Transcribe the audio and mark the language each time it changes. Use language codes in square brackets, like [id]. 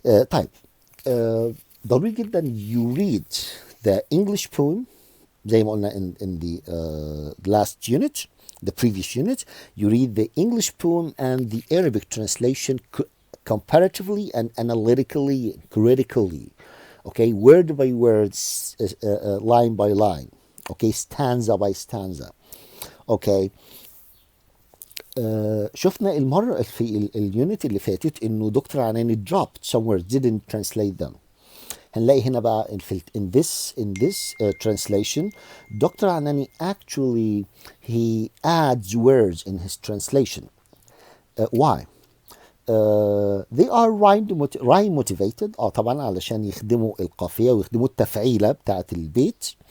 [ar] طيب ضروري جدا [en] you read the English poem [ar] زي ما قلنا [en] in the last unit, the previous unit. You read the English poem and the Arabic translation comparatively and analytically, critically. Okay, word by word, line by line. Okay, stanza by stanza. Okay. [ar] شفنا المرة في اليونت اللي فاتت انه دكتور عناني [en] dropped some words, didn't translate them. [ar] هنلاقي هنا بقى [en] in this translation Dr. Anani actually he adds words in his translation. Why? They are rhyme motivated. [ar] طبعا علشان يخدموا القافية ويخدموا التفعيلة بتاعة البيت.